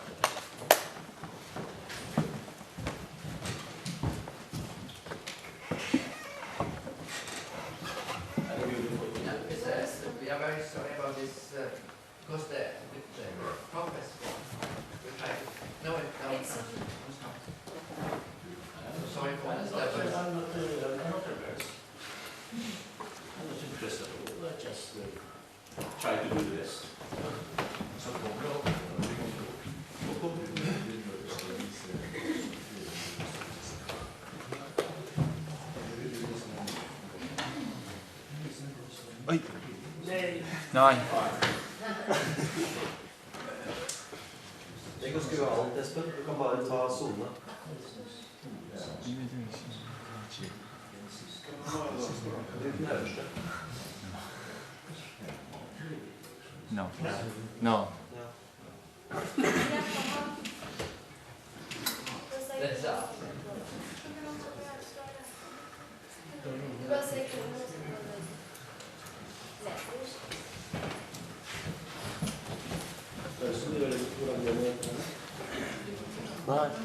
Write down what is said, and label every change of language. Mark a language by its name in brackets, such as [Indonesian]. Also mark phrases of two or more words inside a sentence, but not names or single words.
[English] We are very sorry about this because the professor will try to know it down. Sorry for this. I'm not embarrassed. I'm not impressed at all. I just try to do the best. [Norwegian] Oi. Nei. Det er ganske uvanlig, Espen. Du kan bare ta sonene. Du den øverste. [English] No. No. That's up. [Norwegian] Nei.